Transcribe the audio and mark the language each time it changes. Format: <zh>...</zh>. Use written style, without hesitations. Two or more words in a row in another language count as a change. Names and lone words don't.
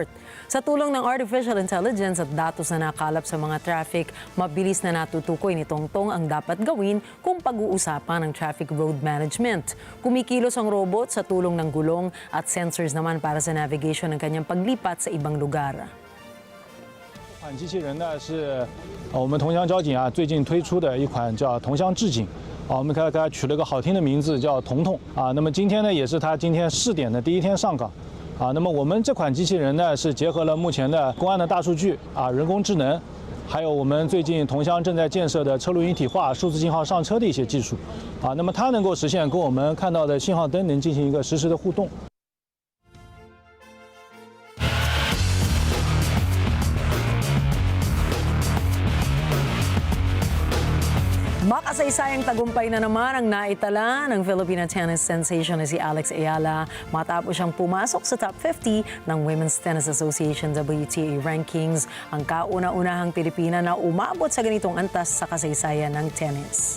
<tl>Sa tulong ng</tl> <en>artificial intelligence</en> <tl>at datos na nakalap sa mga traffic, mabilis na natutukoy ni Tongtong ang dapat gawin kung pag-uusapan ng</tl> <en>traffic road management.</en> <tl>Kumikilos ang robot sa tulong ng gulong at sensors naman para sa navigation ng kanyang paglipat sa ibang lugar.</tl> <zh>这款机器人呢是我们桐乡交警最近推出的一款叫桐乡智警。我们给它取了个好听的名字叫彤彤那么今天呢也是它今天试点的第一天上岗那么我们这款机器人呢是结合了目前的公安的大数据人工智能，还有我们最近桐乡正在建设的车路一体化、数字信号上车的一些技术那么它能够实现跟我们看到的信号灯能进行一个实时的互动。</zh> <tl>Makasaysayang tagumpay na naman ang naitala ng Filipina</tl> <en>tennis sensation</en> <tl>na si Alex Ayala matapos siyang pumasok sa top 50 ng</tl> <en>Women's Tennis Association WTA rankings,</en> <tl>ang kauna-unahang Pilipina na umabot sa ganitong antas sa kasaysayan ng tennis.</tl>